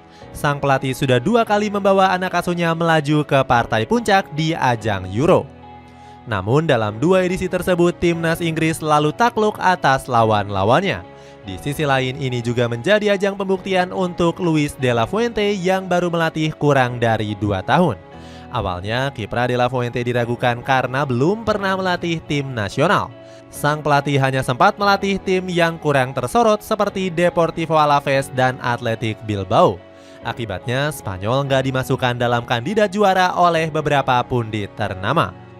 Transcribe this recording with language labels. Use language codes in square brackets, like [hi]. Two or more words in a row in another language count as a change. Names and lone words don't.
[id] Sang pelatih sudah 2 kali membawa anak asuhnya melaju ke partai puncak di ajang Euro. Namun dalam 2 edisi tersebut timnas Inggris selalu takluk atas lawan-lawannya. Di sisi lain, ini juga menjadi ajang pembuktian untuk Luis de la Fuente yang baru melatih kurang dari 2 tahun. Awalnya, kiprah de la Fuente diragukan karena belum pernah melatih tim nasional. Sang pelatih hanya sempat melatih tim yang kurang tersorot seperti Deportivo Alaves dan Athletic Bilbao. Akibatnya, Spanyol nggak dimasukkan dalam kandidat juara oleh beberapa pundit ternama.